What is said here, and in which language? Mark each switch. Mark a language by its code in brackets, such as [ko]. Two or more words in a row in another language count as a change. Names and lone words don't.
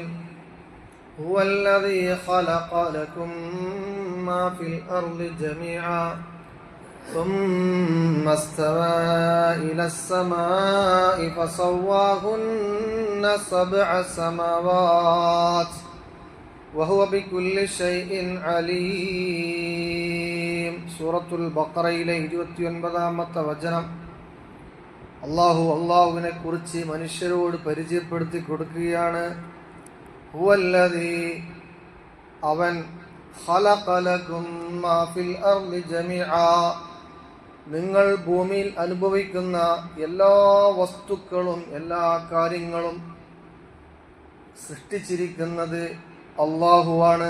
[ar] هو الذي خلق لكم ما في الأرض جميعا ثم استوى إلى السماء فسواهن سبع سماوات وهو بكل شيء عليم. [ml] സൂറത്തുൽ ബഖറയിലെ 29-ാമത്തെ വചനം. അള്ളാഹുവിനെ കുറിച്ച് മനുഷ്യരോട് പരിചയപ്പെടുത്തി കൊടുക്കുകയാണ്. ഹുവല്ലദീ, അവൻ, [ar] خلق لكم ما في الأرض جميعا, [ml] നിങ്ങൾ ഭൂമിയിൽ അനുഭവിക്കുന്ന എല്ലാ വസ്തുക്കളും എല്ലാ കാര്യങ്ങളും സൃഷ്ടിച്ചിരിക്കുന്നത് അള്ളാഹുവാണ്.